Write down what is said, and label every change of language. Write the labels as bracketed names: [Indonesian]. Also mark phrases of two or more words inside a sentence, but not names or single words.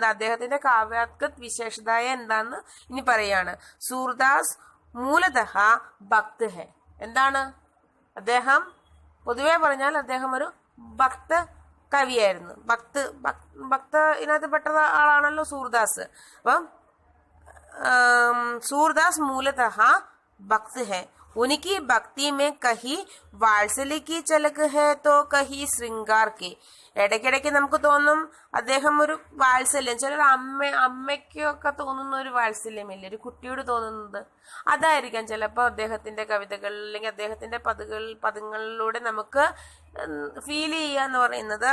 [Malayalam] അദ്ദേഹത്തിന്റെ കാവ്യാത്മക വിശേഷതായ എന്താന്ന് ഇനി പറയാണ്. [Hindi] सूरदास मूलतः भक्त है. [Malayalam] എന്താണ് അദ്ദേഹം? പൊതുവെ പറഞ്ഞാൽ അദ്ദേഹം ഒരു ഭക്ത കവിയായിരുന്നു. ഭക്ത ഇതിനകത്ത് പെട്ട ആളാണല്ലോ സൂർദാസ്. [Hindi] അപ്പം सूरदास मूलतः भक्त है. उनकी भक्ति में कहीं वात्सल्य की झलक है तो कहीं श्रृंगार की. [Malayalam] ഇടയ്ക്കിടയ്ക്ക് നമുക്ക് തോന്നും അദ്ദേഹം ഒരു വാത്സല്യം, ചിലർ അമ്മയ്ക്കൊക്കെ തോന്നുന്ന ഒരു വാത്സല്യമില്ല, ഒരു കുട്ടിയോട് തോന്നുന്നത് അതായിരിക്കാം ചിലപ്പോൾ അദ്ദേഹത്തിന്റെ കവിതകൾ അല്ലെങ്കിൽ അദ്ദേഹത്തിന്റെ പദങ്ങളിലൂടെ നമുക്ക് ഫീൽ ചെയ്യാന്ന് പറയുന്നത്.